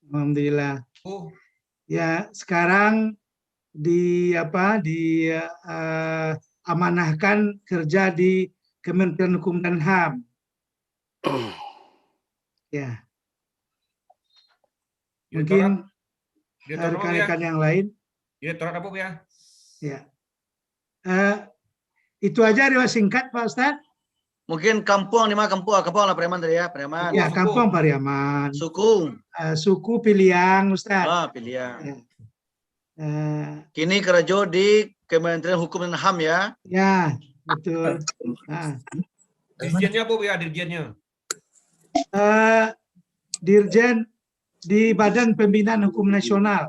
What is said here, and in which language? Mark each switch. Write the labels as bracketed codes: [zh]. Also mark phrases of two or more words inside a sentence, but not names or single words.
[id] Ya, sekarang amanahkan kerja di Kementerian Hukum dan HAM. Ya. Mungkin rekan-rekan yang lain. Direktorat apa ya? Ya. Itu aja riwayat singkat Pak Ustadz. Mungkin kampung di mana kampung lah Pariaman tadi ya, Pariaman. Ya, kampung Pariaman. Suku Piliang Ustadz. Piliang. Ya. Kini kerja di Kementerian Hukum dan HAM ya. Ya, betul. Dirjennya apa ya dirjennya? Dirjen di Badan Pembinaan Hukum Nasional.